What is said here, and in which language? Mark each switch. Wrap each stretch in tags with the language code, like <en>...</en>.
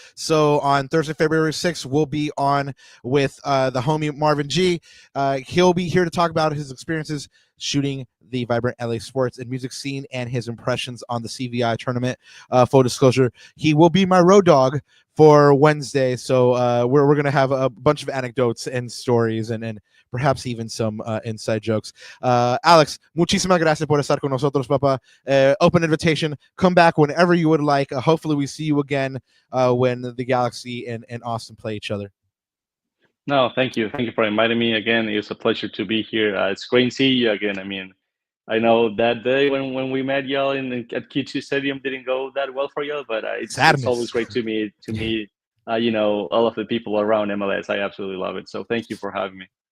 <en>So on Thursday, February 6th, we'll be on with the homie Marvin G. He'll be here to talk about his experiences shooting the vibrant LA sports and music scene and his impressions on the CVI tournament. Full disclosure, he will be my road dog for Wednesday, so we're gonna have a bunch of anecdotes and stories and perhaps even some inside jokes.</en> <es>Alex, muchísimas gracias por estar con nosotros, papá.</es> <en>Open invitation. Come back whenever you would like. Hopefully we see you again when the Galaxy and Austin play each other. No, thank you. Thank you for inviting me again. It's a pleasure to be here. It's great to see you again. I mean, I know that day when we met y'all at Q2 Stadium didn't go that well for y'all, but it's always great to meet all of the people around MLS. I absolutely love it. So thank you for having me.</en>